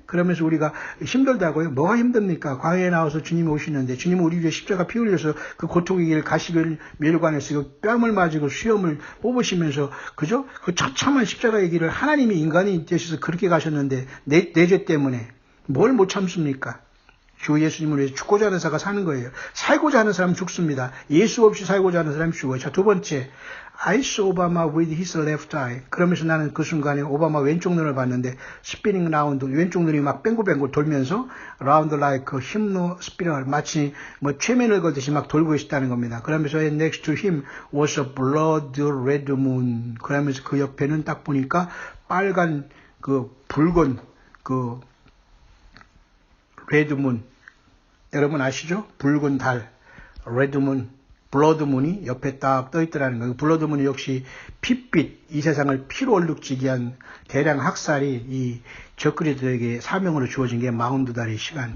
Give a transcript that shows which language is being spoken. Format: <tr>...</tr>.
<ko>그러면서 우리가 힘들다고요? 뭐가 힘듭니까? 광야에 나와서 주님이 오시는데 주님은 우리 위해 십자가 피 흘려서 그 고통의 길 가시길 멸관해서 뺨을 맞고 수염을 뽑으시면서 그죠? 그 처참한 십자가의 길을 하나님이 인간이 되셔서 그렇게 가셨는데 내 죄 때문에 뭘 못 참습니까? 주 예수님을 위해서 죽고자 하는 자가 사는 거예요. 살고자 하는 사람은 죽습니다. 예수 없이 살고자 하는 사람이 죽어요. 자, 두 번째,</ko> <en>I saw Obama with his left eye.</en> <ko>그러면서 나는 그 순간에 오바마 왼쪽 눈을 봤는데</ko> <en>spinning round,</en> <ko>왼쪽 눈이 막 뱅글뱅글 돌면서</ko> <en>round like a hypno spiral,</en> <ko>마치 최면을 걸듯이 막 돌고 있었다는 겁니다. 그러면서</ko> <en>next to him was a blood red moon.</en> <ko>그러면서 그 옆에는 딱 보니까 빨간 붉은 레드문, 여러분 아시죠? 붉은 달, 레드문, 블러드문이 옆에 딱 떠있더라는 거예요. 블러드문이 역시 핏빛, 이 세상을 피로 얼룩지게 한 대량 학살이 이 적그리들에게 사명으로 주어진 게 42달의 시간.</ko>